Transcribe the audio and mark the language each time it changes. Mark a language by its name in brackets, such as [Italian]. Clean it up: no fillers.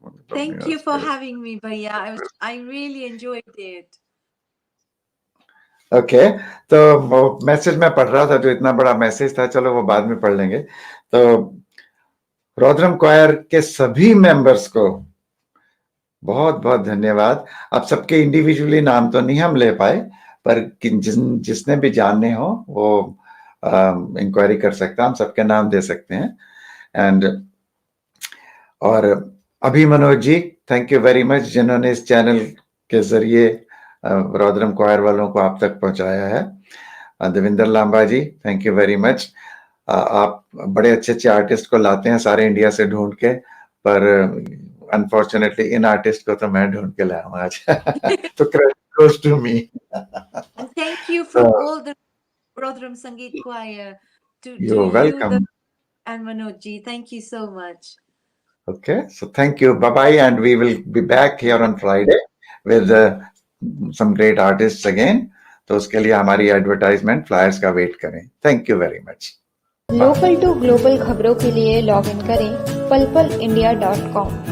[English] Thank you for having me, Bhaiya. I really enjoyed it. [Hindi] Okay, तो वो message मैं पढ़ रहा था, जो इतना बड़ा मैसेज था, चलो वो बाद में पढ़ लेंगे। तो रोदरम क्वायर के सभी मेंबर्स को बहुत बहुत धन्यवाद। अब सबके इंडिविजुअली नाम तो नहीं हम ले पाए, पर जिसने भी जानने हो वो इंक्वायरी कर सकता है, हम सबके नाम दे सकते हैं। एंड और अभी Manoj ji, [English] thank you very much, [Hindi] जिन्होंने इस चैनल के जरिए रोदरम क्वायर वालों को आप तक पहुंचाया है। देविंदर लांबा जी, [English] Thank you very much. [Hindi] आप बड़े अच्छे अच्छे आर्टिस्ट को लाते हैं सारे इंडिया से ढूंढ के, पर अनफॉर्चुनेटली इन आर्टिस्ट को तो मैं ढूंढ के लाया हूँ आज। [English] तो credit goes to me. And thank you from all the Rotherham Sangeet Choir to You're welcome. and Manoj ji. Thank you so much. Okay, so thank you. Bye bye, and we will be back here on Friday with some great artists again. [Hindi] तो उसके लिए हमारी advertisement flyers का wait करें। [English] Thank you very much. [Hindi] Local to global खबरों के लिए log in करें palpalindia.com।